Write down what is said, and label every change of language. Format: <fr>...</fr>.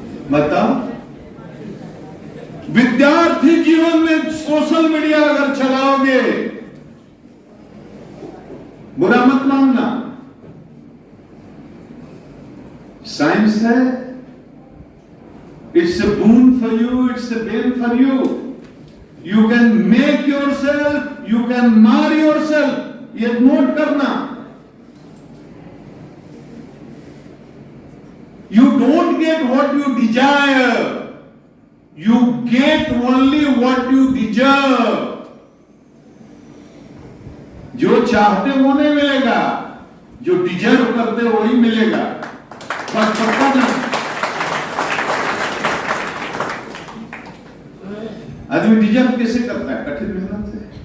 <hi>बताओ, विद्यार्थी जीवन में सोशल मीडिया अगर चलाओगे, बुरा मत मानना। साइंस है,</hi> <en>It's a boon for you, it's a bane for you. You can make yourself, you can mar yourself.</en> <hi>ये नोट करना।</hi> <en>You don't get what you desire. You get only what you deserve.</en> <hi>जो चाहते वो नहीं मिलेगा, जो deserve करते वही मिलेगा। बस पता ना, आदमी डिजर्व कैसे करता है? कठिन मेहनत से।</hi>